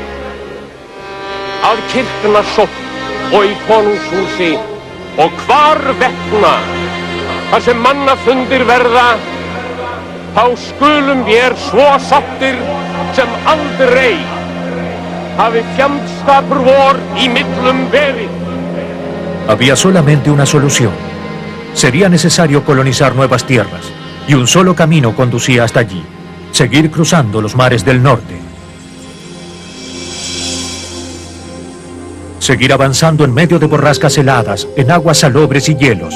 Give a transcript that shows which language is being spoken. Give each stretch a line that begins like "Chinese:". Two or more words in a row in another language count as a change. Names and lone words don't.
Icelandic: að kirkna sótt og í konungshúsi og hvar vegna, þar sem mannafundir verða, þá skulum vér svo sáttir sem aldrei hafi fjandskapur vor í millum verið.
Spanish: Había solamente una solución. Sería necesario colonizar nuevas tierras, y un solo camino conducía hasta allí: seguir cruzando los mares del norte. Seguir avanzando en medio de borrascas heladas, en aguas salobres y hielos.